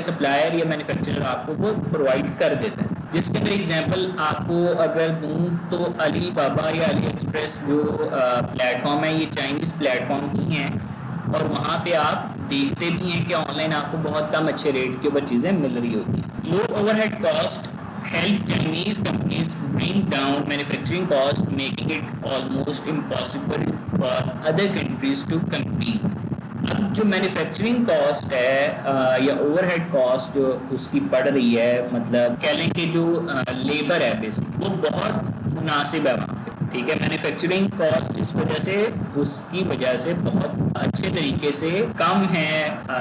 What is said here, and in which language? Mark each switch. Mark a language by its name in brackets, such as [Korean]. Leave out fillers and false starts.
[Urdu] Supplier یا manufacturer آپ کو وہ پرووائڈ کر دیتا ہے. جس کے اندر ایگزامپل آپ کو اگر دوں تو علی بابا یا علی ایکسپریس جو پلیٹ فارم ہے یہ چائنیز پلیٹ فارم ہی ہیں، اور وہاں پہ آپ دیکھتے بھی ہیں کہ آن لائن آپ کو بہت کم اچھے ریٹ کے اوپر چیزیں مل رہی ہوتی ہیں. [English] Low overhead cost help Chinese companies bring down manufacturing cost, making it almost impossible for other countries to compete. [Urdu] اب جو مینوفیکچرنگ کاسٹ ہے یا اوور ہیڈ کاسٹ جو اس کی پڑ رہی ہے، مطلب کہہ لیں کہ جو لیبر ہے بیسک وہ بہت مناسب ہے وہاں پہ. ٹھیک ہے، مینوفیکچرنگ کاسٹ اس وجہ سے اس کی وجہ سے بہت اچھے طریقے سے کم ہے.